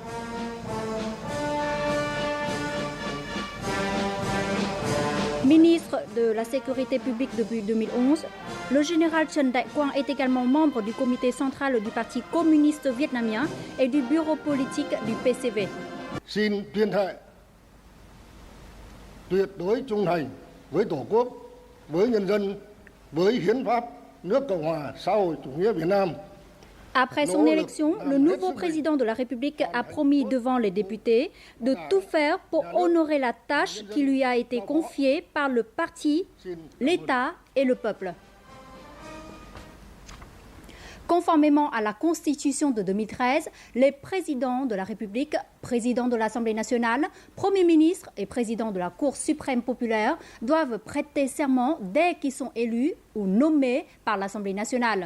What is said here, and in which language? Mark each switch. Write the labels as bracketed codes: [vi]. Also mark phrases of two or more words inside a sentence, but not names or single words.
[fr] Ministre de la Sécurité publique depuis 2011, le général Trần Đại Quang est également membre du comité central du Parti communiste vietnamien et du bureau politique du PCV. [vi] Xin tuyên thệ tuyệt đối trung thành với Tổ quốc, với nhân dân, với hiến pháp nước Cộng hòa xã hội chủ nghĩa Việt Nam. [fr] Après son élection, le nouveau président de la République a promis devant les députés de tout faire pour honorer la tâche qui lui a été confiée par le parti, l'État et le peuple. Conformément à la Constitution de 2013, les présidents de la République, président de l'Assemblée nationale, Premier ministre et président de la Cour suprême populaire doivent prêter serment dès qu'ils sont élus ou nommés par l'Assemblée nationale.